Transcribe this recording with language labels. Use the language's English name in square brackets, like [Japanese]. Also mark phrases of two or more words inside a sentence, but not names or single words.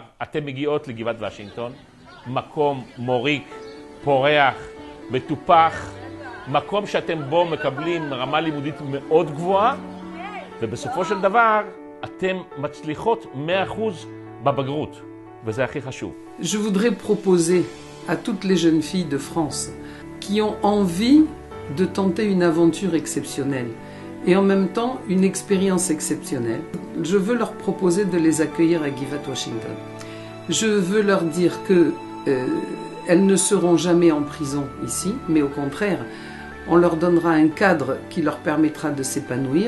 [Hebrew] אתם מגיעות לגבעת וושינגטון, מקום מוריק, פורח, מטופח, מקום שאתם בו מקבלים רמה לימודית מאוד גבוהה, ובסופו של דבר אתם מצליחות 100% בבגרות, וזה הכי חשוב. [French] Je voudrais proposer à toutes les jeunes filles de France qui ont envie de tenter une aventure exceptionnelle et en même temps une expérience exceptionnelle. Je veux leur proposer de les accueillir à Givat Washington. Je veux leur dire que elles ne seront jamais en prison ici, mais au contraire, on leur donnera un cadre qui leur permettra de s'épanouir.